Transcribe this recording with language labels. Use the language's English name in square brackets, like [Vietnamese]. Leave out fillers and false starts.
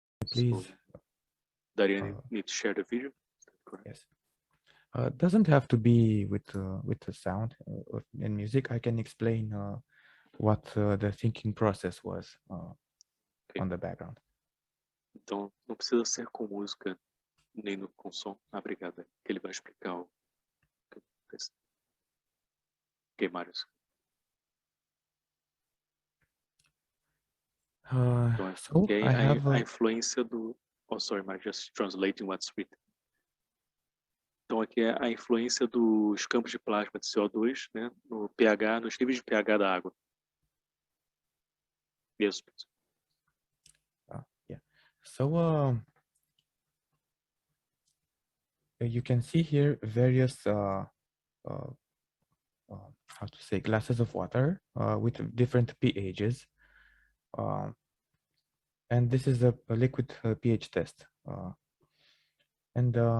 [English] Please. So, Daria, need to share the video? Yes. Doesn't have to be with the sound and music. I can explain what the thinking process was on the background. [Portuguese] Então, não precisa ser com música nem com som. Obrigado. Que ele vai explicar o que Marius. Então, [English] So I have [Portuguese] a influência do. [English] Oh, sorry, Marius, just translating what's written. [Portuguese] Então, aqui é a influência dos campos de plasma de CO2, né, no pH, nos níveis de pH da água. [English] Yes. Yeah. So you can see here various how to say, glasses of water with different pHs, and this is a liquid pH test, and